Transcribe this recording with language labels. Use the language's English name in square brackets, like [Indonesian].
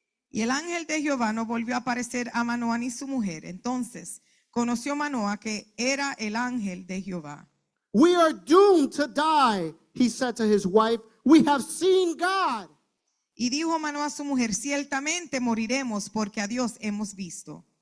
[Spanish] Y el ángel de Jehová no volvió a aparecer a Manoah ni su mujer. Entonces conoció Manoah que era el ángel de Jehová. [English] We are doomed to die, he said to his wife. We have seen God. [Spanish] Y dijo Manoah a su mujer, ciertamente moriremos porque a Dios hemos visto.